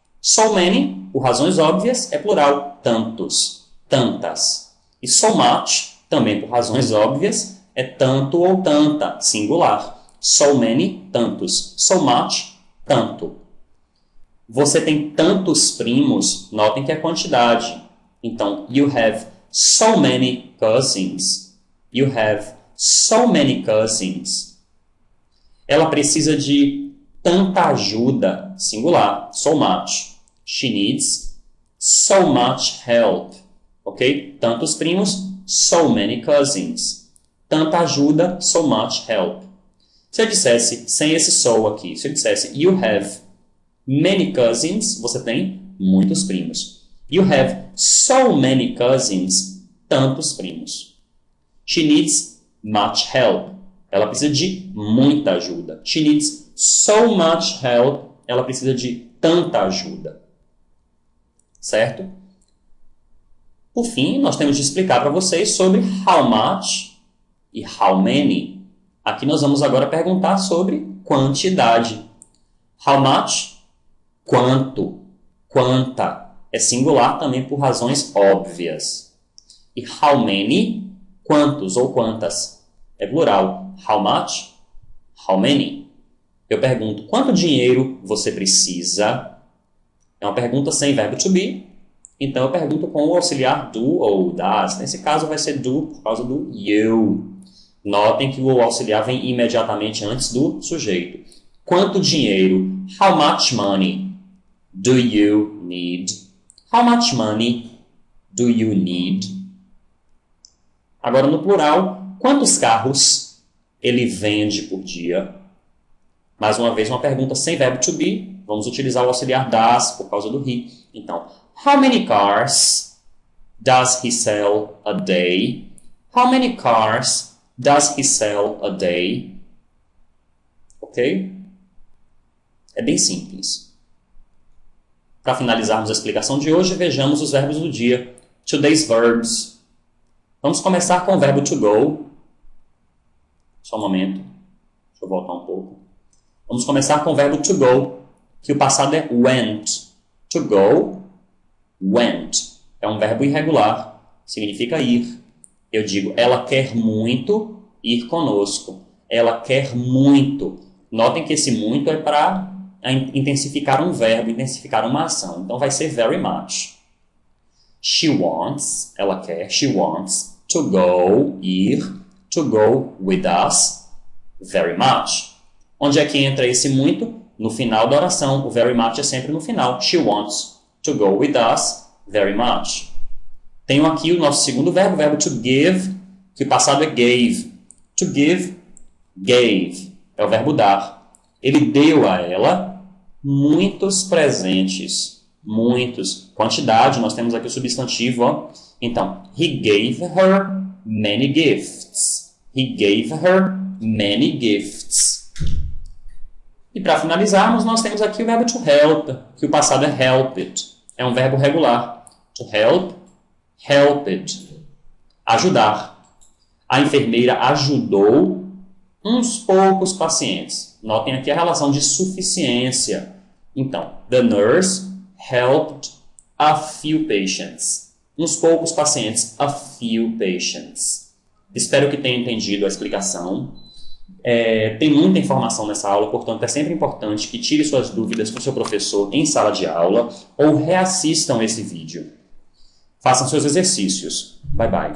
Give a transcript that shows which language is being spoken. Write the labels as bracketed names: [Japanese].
[Portuguese] So many, por razões óbvias, é plural, tantos, tantas. E so much, também por razões óbvias, é tanto ou tanta, singular. So many, tantos. So much, tanto. Você tem tantos primos, notem que é quantidade. [English] Então, you have so many cousins. You have so many cousins. [Portuguese] Ela precisa de tanta ajuda, singular, so much. [English] She needs so much help. Ok? Tantos primos, so many cousins. Tanta ajuda, so much help. [Portuguese] Se eu dissesse, sem esse so aqui, se eu dissesse, [English] you have many cousins, [Portuguese] você tem muitos primos. [English] You have so many cousins, [Portuguese] tantos primos. [English] She needs much help. [Portuguese] Ela precisa de muita ajuda. [English] She needs so much help. [Portuguese] Ela precisa de tanta ajuda. Certo? Por fim, nós temos de explicar para vocês sobre how much e how many. Aqui nós vamos agora perguntar sobre quantidade. How much? Quanto? Quanta? É singular também por razões óbvias. E how many? Quantos ou quantas? É plural. How much? How many? Eu pergunto, quanto dinheiro você precisa? É uma pergunta sem verbo to be. Então eu pergunto com o auxiliar do ou das. Nesse caso vai ser do por causa do you. Notem que o auxiliar vem imediatamente antes do sujeito. Quanto dinheiro? [English] How much money do you need? How much money do you need? [Portuguese] Agora no plural, quantos carros ele vende por dia? Mais uma vez, uma pergunta sem verbo to be. Vamos utilizar o auxiliar das por causa do he. [English] Então, how many cars does he sell a day? How many cars does he sell a day? [Portuguese] Ok? É bem simples. Para finalizarmos a explicação de hoje, vejamos os verbos do dia. [English] Today's verbs. [Portuguese] Vamos começar com o verbo to go. Só um momento. Deixa eu voltar um pouco. Vamos começar com o verbo to go, que o passado é went. To go, went. É um verbo irregular. Significa ir. Eu digo, ela quer muito ir conosco. Ela quer muito. Notem que esse muito é para intensificar um verbo, intensificar uma ação. Então vai ser very much. [English] She wants, [Portuguese] ela quer, [English] she wants to go, ir, to go with us, very much. [Portuguese] Onde é que entra esse muito? No final da oração. O very much é sempre no final. [English] She wants to go with us, very much. [Portuguese] Tenho aqui o nosso segundo verbo, o verbo to give, que o passado é gave. To give, gave. É o verbo dar. Ele deu a ela muitos presentes. Muitos. Quantidade, nós temos aqui o substantivo. Ó. Então, [English] he gave her many gifts. He gave her many gifts. [Portuguese] E para finalizarmos, nós temos aqui o verbo to help, que o passado é helped. É um verbo regular. To help, helped. Ajudar. A enfermeira ajudou uns poucos pacientes. Notem aqui a relação de suficiência. [English] Então, the nurse helped a few patients. [Portuguese] Uns poucos pacientes, [English] a few patients. [Portuguese] Espero que tenha entendido a explicação. Tem muita informação nessa aula, portanto é sempre importante que tire suas dúvidas com o seu professor em sala de aula ou reassistam esse vídeo. Façam seus exercícios. Bye, bye.